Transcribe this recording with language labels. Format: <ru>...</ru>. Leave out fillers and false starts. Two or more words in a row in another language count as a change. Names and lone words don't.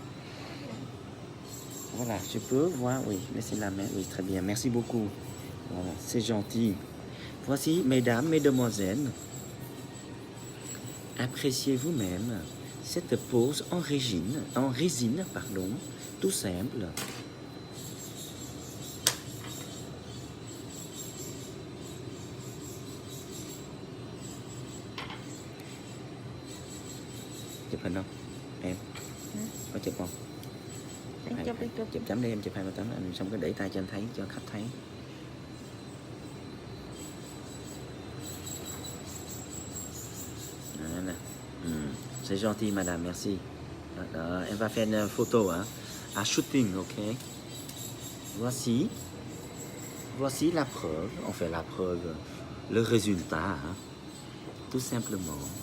<fr>Voilà, je peux voir, oui, laissez la main, oui, très bien, merci beaucoup. Voilà, c'est gentil. Voici, mesdames, mesdemoiselles, appréciez vous-même cette pose en résine, pardon, tout simple.</fr> <vi>Chụp hình không? Em có chụp không? anh chụp đi chụp. Chụp chấm đi em, chụp 2-3 tấm anh xong cái để tay cho anh thấy, cho khách thấy.</vi> <fr>Voilà. C'est gentil madame, merci. Elle va faire une photo hein, à shooting, ok. Voici la preuve, on fait la preuve, le résultat, hein, tout simplement.</fr>